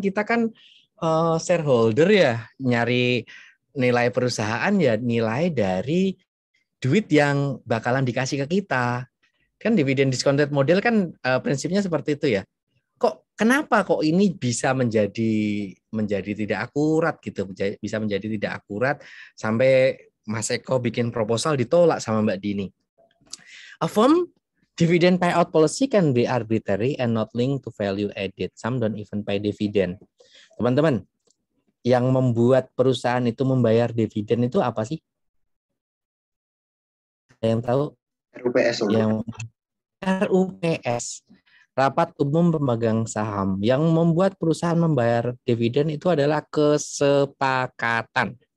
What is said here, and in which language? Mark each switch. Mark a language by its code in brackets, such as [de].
[id] Kita kan shareholder ya, nyari nilai perusahaan ya nilai dari duit yang bakalan dikasih ke kita. Kan dividen discounted model kan prinsipnya seperti itu ya. Kenapa kok ini bisa menjadi tidak akurat gitu, bisa menjadi tidak akurat sampai Mas Eko bikin proposal ditolak sama Mbak Dini. [en] A firm dividend payout policy can be arbitrary and not linked to value added. Some don't even pay dividend. [id] Teman-teman, yang membuat perusahaan itu membayar dividen itu apa sih? Ada yang tahu? RUPS. Yang RUPS, rapat umum pemegang saham. Yang membuat perusahaan membayar dividen itu adalah kesepakatan.